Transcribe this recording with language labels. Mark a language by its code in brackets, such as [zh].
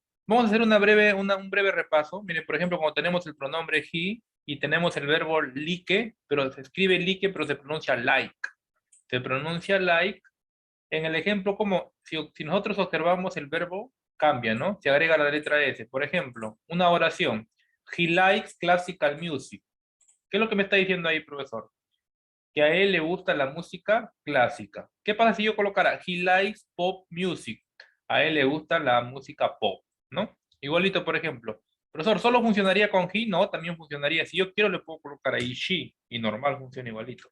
[es] Vamos a hacer un breve repaso. Miren, por ejemplo, cuando tenemos el pronombre he y tenemos el verbo like, pero se escribe like, pero se pronuncia like. Se pronuncia like. En el ejemplo, como si nosotros observamos el verbo, cambia, ¿no? Se agrega la letra S. Por ejemplo, una oración. [en] He likes classical music. [es] ¿Qué es lo que me está diciendo ahí, profesor? Que a él le gusta la música clásica. ¿Qué pasa si yo colocara he likes pop music? A él le gusta la música pop, ¿no? Igualito, por ejemplo. Profesor, ¿solo funcionaría con he? No, también funcionaría. Si yo quiero, le puedo colocar ahí she y normal funciona igualito.